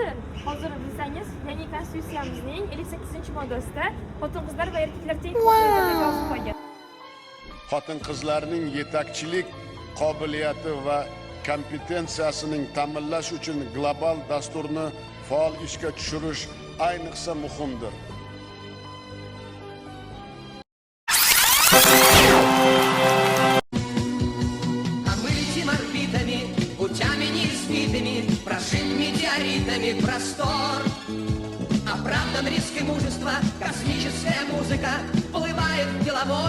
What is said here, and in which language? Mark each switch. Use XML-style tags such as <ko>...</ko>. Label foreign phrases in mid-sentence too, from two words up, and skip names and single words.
<uz>Hozir bilsangiz, yangi konstitutsiyamizning 58-moddasida xotin-qizlar va erkaklar teng huquqliligini yozib qo'ygan. Xotin-qizlarning yetakchilik qobiliyati va kompetensiyasining ta'minlash uchun global dasturni faol ishga tushirish ayniqsa muhimdir.</uz> <ru>Прошит метеоритами простор. Оправдан риск и мужество, космическая музыка плывает в деловой.</ru>